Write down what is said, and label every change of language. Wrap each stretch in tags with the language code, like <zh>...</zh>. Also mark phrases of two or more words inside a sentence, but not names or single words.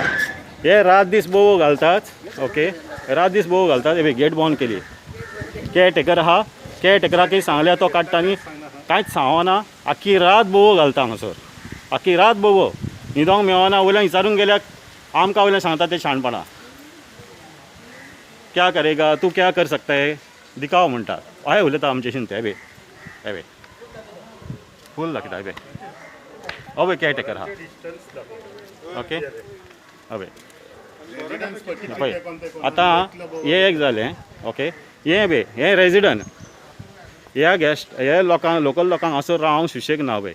<kok>हे रात दीस बोव घालतात. ओके, रात दीस बोव घालतात. हे गेट बंद केली, केअरटेकर आहा, केअरटेकराक सांगल्या तो काडटा आनी कांयच सांगना, आख्खी रात बोव घालता हांगसर, आख्खी रात बोव, न्हिदोंक मेळना. वयल्यान विचारूंक गेल्यार आमकां वयल्यान सांगता ते शाणपणां,</kok> <hi>क्या करेगा तू, क्या कर सकता है,</hi> <kok>दिखाव म्हणटात. हय उलयता आमचेशीं ते. हे फूल दाखयता. हे केअरटेकर आहा. ओके, पळय आतां हे एक जालें. ओके, हे रेजिडंट, ह्या गेस्ट, हे लोकांक, लोकल लोकांक हांगसर रावंक सुशेग ना पळय.</kok>